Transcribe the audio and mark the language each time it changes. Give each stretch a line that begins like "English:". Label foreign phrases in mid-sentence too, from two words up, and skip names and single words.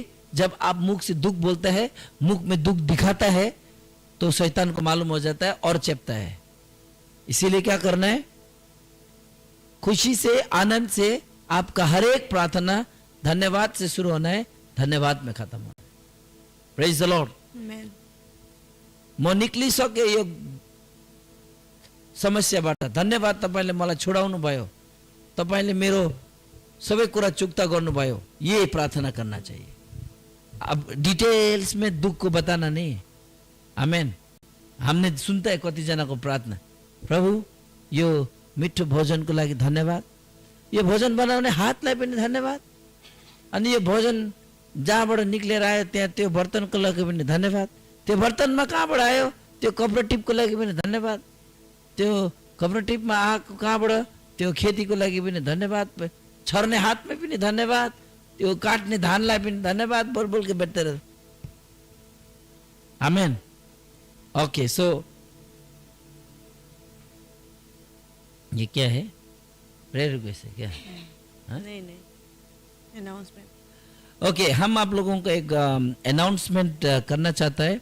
Hindi: जब आप मुख से दुख बोलता है, मुख में दुख दिखाता है, तो शैतान को मालूम हो जाता है और चेपता है। इसीलिए क्या करना है? खुशी से, आनंद से आपका हर एक प्रार्थना धन्यवाद से शुरू होना है, धन्यवाद में खत्म होना है।
English: praise the Lord.
Hindi: आमेन।
Nepali: म निक्लिसके यो समस्याबाट, धन्यवाद तपाईले मलाई छुडाउनु भयो, तपाईले मेरो सबै कुरा चुक्ता गर्नुभयो।
Hindi: ये प्रार्थना करना चाहिए। अब डिटेल्स में दुख को बताना नहीं है। आमेन। हमने सुनता है
Nepali: कति जना को प्रार्थना, प्रभु यो मिठो भोजन को लागि धन्यवाद, यो भोजन बनाउने हातलाई पनि धन्यवाद, अनि यो भोजन जहाँबाट निक्लेर आयो त्यहाँ त्यो बर्तनको लागि पनि धन्यवाद, त्यो बर्तनमा कहाँबाट आयो त्यो कोअपरेटिभको लागि पनि धन्यवाद, त्यो कोअपरेटिभमा आएको कहाँबाट त्यो खेतीको लागि पनि धन्यवाद, छर्ने हातमा पनि धन्यवाद, त्यो काट्ने धानलाई पनि धन्यवाद,
Hindi: बोल के बैठते रहे। आमेन। ओके, सो ये क्या है?
English: prayer request
Hindi: है क्या? नहीं अनाउंसमेंट। ओके, हम आप लोगों का एक अनाउंसमेंट करना चाहता है।